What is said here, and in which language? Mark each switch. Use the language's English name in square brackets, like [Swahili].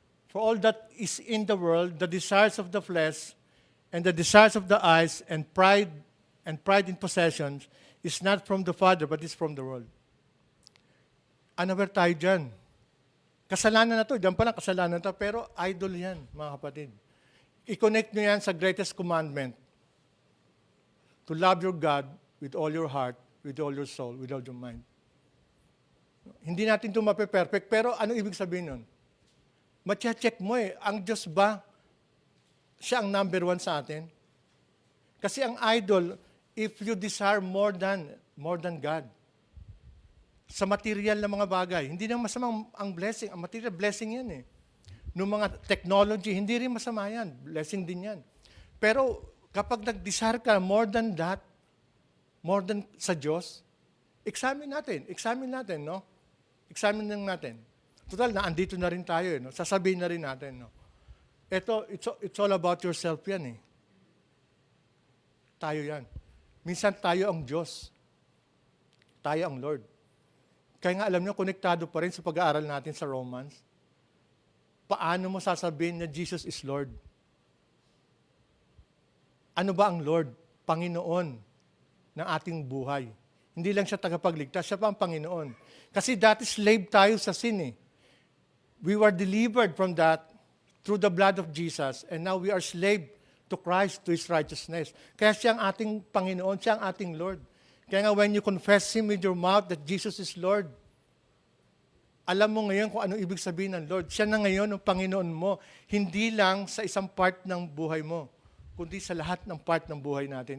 [English] For all that is in the world, the desires of the flesh, and the desires of the eyes, and pride in possessions, is not from the Father, but is from the world. [Filipino] Unaware tayo dyan. Kasalanan na to, dyan pa lang kasalanan na to, pero idol yan, mga kapatid. I-connect nyo yan sa [English] greatest commandment. To love your God with all your heart, with all your soul, with all your mind. [Filipino] Hindi natin ito mape-perfect, pero ano ibig sabihin nun? Matya-check mo eh, ang Diyos ba, siya ang number one sa atin? [English] Kasi ang idol, if you desire more than God, [Filipino] sa material na mga bagay. Hindi naman masamang ang blessing. Ang material, blessing yan eh. Nung mga technology, hindi rin masama yan. Blessing din yan. Pero kapag nag-desire ka [English] more than that, [Filipino] more than sa Diyos, examine natin, no? Examine lang natin. Total, naandito na rin tayo, no? Sasabihin na rin natin, no? [English] It's all about yourself yan, eh. [Filipino] Tayo yan. Minsan tayo ang Diyos. Tayo ang Lord. Kaya nga alam nyo, konektado pa rin sa pag-aaral natin sa Romans. Paano mo sasabihin na [English] Jesus is Lord? [Filipino] Ano ba ang Lord? Panginoon ng ating buhay. Hindi lang siya tagapagligtas, siya pa ang Panginoon. Kasi dati slave tayo sa sin eh. [English] We were delivered from that through the blood of Jesus, and now we are slave to Christ, to His righteousness. [Filipino] Kaya siya ang ating Panginoon, siya ang ating Lord. Kaya nga [English] when you confess Him with your mouth that Jesus is Lord, [Filipino] alam mo ngayon kung anong ibig sabihin ng Lord. Siya na ngayon ang Panginoon mo, hindi lang sa isang part ng buhay mo, kundi sa lahat ng part ng buhay natin.